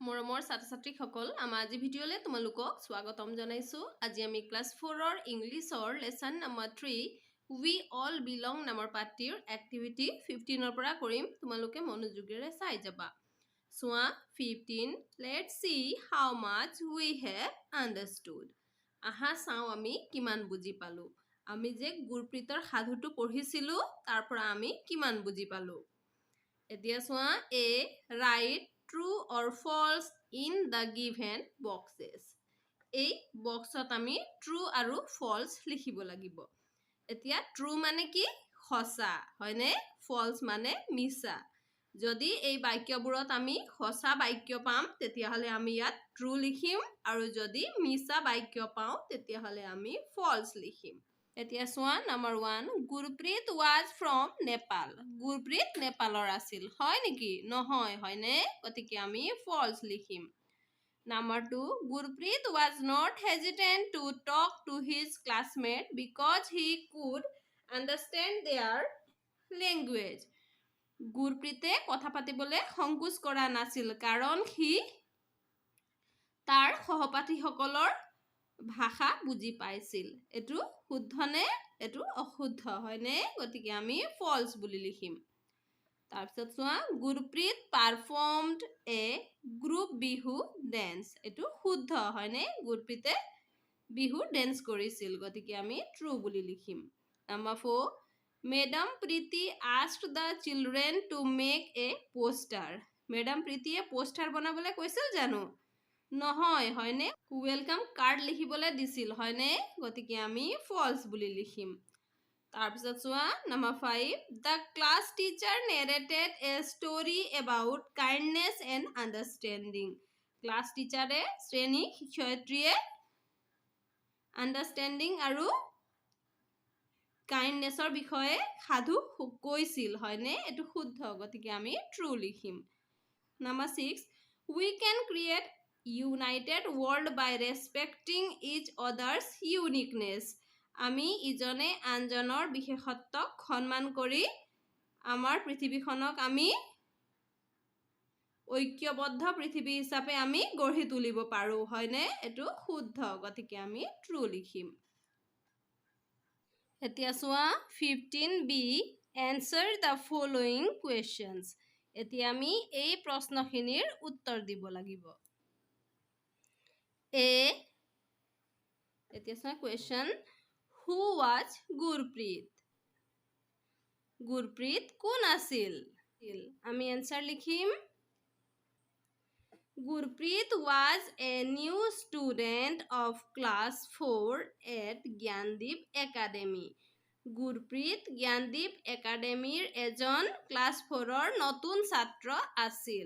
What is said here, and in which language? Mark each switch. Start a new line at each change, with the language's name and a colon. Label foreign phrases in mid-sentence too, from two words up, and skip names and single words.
Assamese: মৰমৰ ছাত্ৰ-ছাত্ৰীসকল আমাৰ আজি ভিডিঅ'লে তোমালোকক স্বাগতম জনাইছো। আজি আমি ক্লাছ 4ৰ ইংলিছৰ লেসন নম্বৰ 3
English: We all belong
Assamese: নামৰ পাঠটিৰ এক্টিভিটি 15ৰ পৰা কৰিম। তোমালোকে মনোযোগেৰে চাই যাবা।
English: চোৱা 15 Let's see how much we have understood.
Assamese: আহা চাও আমি কিমান বুজি পালো। আমি যে গুৰপ্ৰীতৰ সাধুটো পঢ়িছিলো তাৰ পৰা আমি কিমান বুজি পালো। এতিয়া চোৱা
English: A write true or false in the given boxes.
Assamese: এই বক্সত আমি true আৰু false লিখিব লাগিব। এতিয়া true মানে কি সঁচা হয়নে, false মানে মিছা। যদি এই বাক্যবোৰত আমি সঁচা বাক্য পাম তেতিয়াহলে আমি ইয়াত true লিখিম, আৰু যদি মিছা বাক্য পাওঁ তেতিয়াহলে আমি false লিখিম। এতিয়া চোৱা নম্বৰ 1 গুৰপ্ৰীত
English: was from Nepal.
Assamese: গুৰপ্ৰীত নেপালৰ আছিল, হয় নেকি? নহয়, হয়নে? গতিকে আমি false লিখিম।
English: Number 2 Gurpreet was not hesitant to talk to his classmate because he could understand their language.
Assamese: গুৰপ্ৰীতে কথা পাতিবলে সংকোচ কৰা নাছিল কাৰণ সি তাৰ সহপাঠীসকলৰ ভাষা বুজি পাইছিল। এটো শুদ্ধ নে এটো অশুদ্ধ হয়নে? গতিকে আমি false বুলি লিখিম। তাৰপিছত চোৱা গুৰপ্ৰীত
English: performed a group বিহু dance.
Assamese: এটো শুদ্ধ হয়নে? গুৰপ্ৰীতে বিহু dance কৰিছিল, গতিকে আমি true বুলি লিখিম।
English: Number 4 Madam Preeti asked the children to make a poster.
Assamese: Madam Preeti poster বনাবলে কৈছিল জানো? নহয়, হয়নে? ওয়েলকাম কাৰ্ড লিখিবলে দিছিল, হয়নে? গতিকে আমি false বুলি লিখিম। তাৰপিছত চোৱা
English: number 5 The class teacher narrated a story about kindness and understanding. Class teacher
Assamese: শ্ৰেণী শিক্ষয়িত্ৰীয়ে understanding আৰু kindnessৰ বিষয়ে সাধু কৈছিল, হয়নে? এটো শুদ্ধ, গতিকে আমি true লিখিম।
English: Number 6 We can create united world by respecting each other's uniqueness.
Assamese: আমি ইজনে আনজনৰ বিশেষত্বক সন্মান কৰি আমাৰ পৃথিৱীখনক আমি ঐক্যবদ্ধ পৃথিৱী হিচাপে আমি গঢ়ি তুলিব পাৰো, হয়নে? এটো শুদ্ধ, গতিকে আমি true লিখিম। এতিয়া চোৱা 15b
English: Answer the following questions.
Assamese: এতিয়া আমি এই প্ৰশ্নখিনিৰ উত্তৰ দিব লাগিব।
English: A
Assamese: এতিয়া চোৱা
English: question Who was Gurpreet?
Assamese: গুৰপ্ৰীত কোন আছিল?
English: আমি answer লিখিম Gurpreet was a new student of class 4 at Gyandeep Academy.
Assamese: Gurpreet Gyandeep Academyৰ এজন class 4ৰ নতুন ছাত্ৰ আছিল।